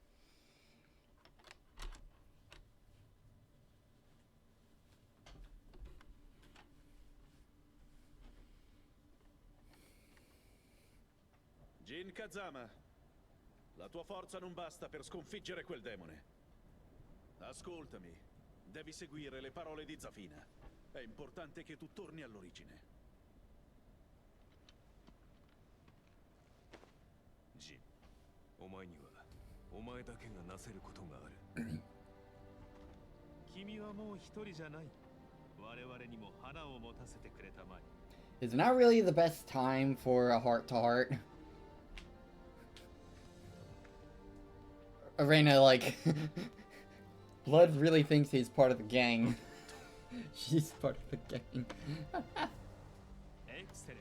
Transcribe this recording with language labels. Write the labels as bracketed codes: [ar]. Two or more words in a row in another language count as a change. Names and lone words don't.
[it] Jin Kazama, la tua forza non basta per sconfiggere quel demone. Ascoltami, devi seguire le parole di Zafina. È importante che tu torni all'origine. [ja] Jin, お前にはお前だけがなせることがある。君はもう一人じゃない。我々にも花を持たせてくれたまえ。 [en] Is not really the best time for a heart-to-heart. Arena, like, Blood really thinks he's part of the gang. She's part of the gang. Excellent.